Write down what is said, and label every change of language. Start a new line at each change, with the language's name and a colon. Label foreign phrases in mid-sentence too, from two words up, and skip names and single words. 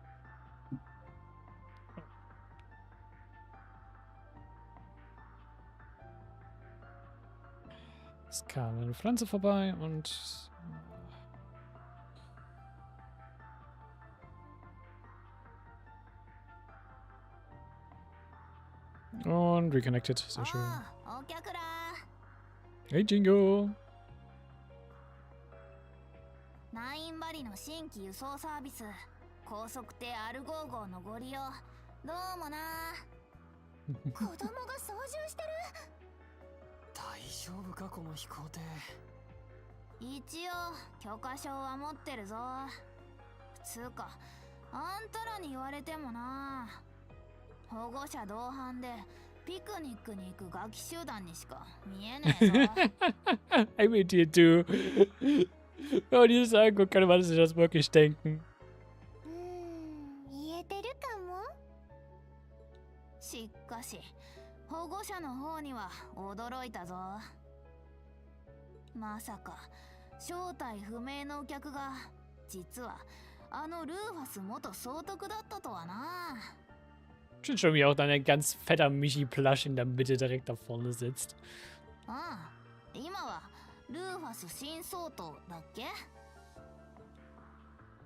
German: Es kam eine Pflanze vorbei und... Und reconnected. Sehr schön.
English: Hey, Jingo!
Japanese: 9 バリの新規輸送サービス、高速艇アルゴー号のご利用、どうもな。子供が操縦してる。大丈夫かこの飛行艇。一応許可証は持ってるぞ。つうか、あんたらに言われてもな。保護者同伴でピクニックに行くガキ集団にしか見えねえぞ。
English: I'm with you too.
German: Oh, dieses Anguck kann man sich das wirklich denken.
Japanese: 言えてるかも。しかし、保護者の方には驚いたぞ。まさか、正体不明のお客が、実は、あのルーファス元総督だったとはな。
German: Schön schon, wie auch dann ein ganz fetter Michi-Plush in der Mitte direkt da vorne sitzt.
Japanese: ああ、今はルーファス新総統だっけ？